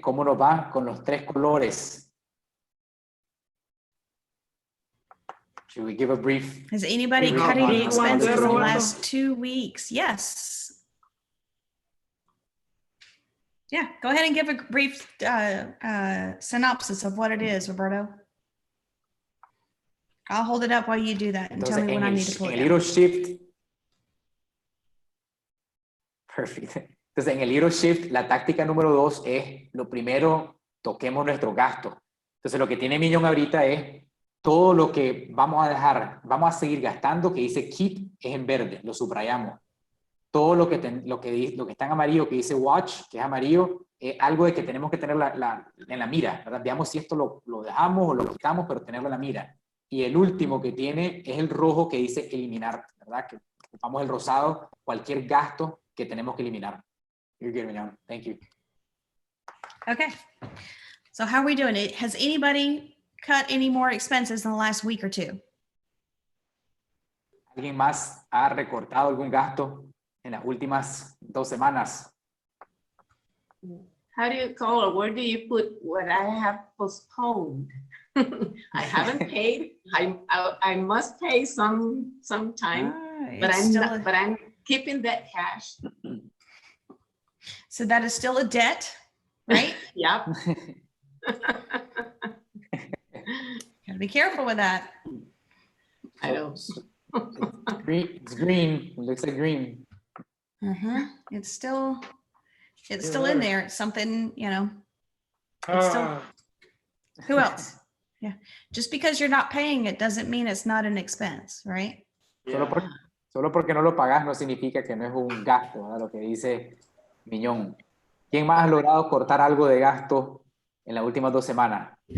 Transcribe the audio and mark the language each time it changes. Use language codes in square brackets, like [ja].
[es] ¿Cómo nos va con los 3 colores? [en] Should we give a brief? Has anybody cut any expenses in the last 2 weeks? Yes. Yeah, go ahead and give a brief synopsis of what it is, Roberto. I'll hold it up while you do that and tell me when I need to pull it down. [es] En el Hero Shift. Perfecto. Entonces, en el Hero Shift, la táctica número 2 es, lo primero, toquemos nuestro gasto. Entonces, lo que tiene Mignon ahorita es todo lo que vamos a dejar, vamos a seguir gastando, que dice keep, es en verde, lo subrayamos. Todo lo que está en amarillo, que dice watch, que es amarillo, es algo de que tenemos que tener en la mira, ¿verdad? Veamos si esto lo dejamos o lo quitamos, pero tenerlo en la mira. Y el último que tiene es el rojo, que dice eliminar, ¿verdad? Que ocupamos el rosado, cualquier gasto que tenemos que eliminar. [en] You're good, Mignon. Thank you. Okay. So how are we doing? Has anybody cut any more expenses in the last week or 2? [es] ¿Alguien más ha recortado algún gasto en las últimas 2 semanas? [en] How do you call it? Where do you put what I have postponed? I haven't paid. I must pay some time, but I'm keeping that cash. So that is still a debt, right? Yep. Gotta be careful with that. I know. It's green. It looks like green. It's still in there. It's something, you know. It's still, who else? Yeah. Just because you're not paying it doesn't mean it's not an expense, right? Yeah. [es] Solo porque no lo pagas no significa que no es un gasto, ¿verdad? Lo que dice Mignon. ¿Quién más ha logrado cortar algo de gasto en las últimas 2 semanas?